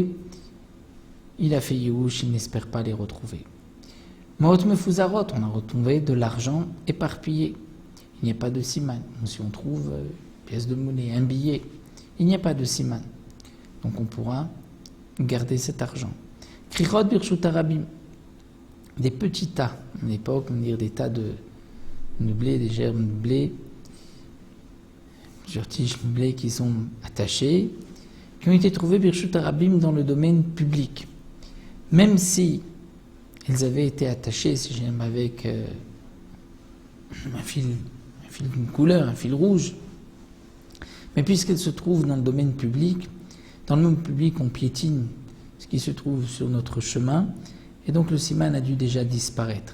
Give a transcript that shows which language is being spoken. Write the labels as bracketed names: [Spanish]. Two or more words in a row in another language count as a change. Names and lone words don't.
[French] Il a fait Yehush, il n'espère pas les retrouver. [Hebrew] מעות מפוזרות, [French] on a retrouvé de l'argent éparpillé. Il n'y a pas de siman. Si on trouve une pièce de monnaie, un billet, il n'y a pas de siman. Donc on pourra garder cet argent. [Hebrew] כריכות ברשות הרבים, [French] des petits tas, à l'époque, on va dire des tas de blé, des germes de blé, plusieurs tiges de blé qui sont attachées, qui ont été trouvées [Hebrew] ברשות הרבים [French] dans le domaine public. Même si elles avaient été attachées, si j'aime, avec un fil d'une couleur, un fil rouge, mais puisqu'elles se trouvent dans le domaine public on piétine ce qui se trouve sur notre chemin, et donc le siman a dû déjà disparaître.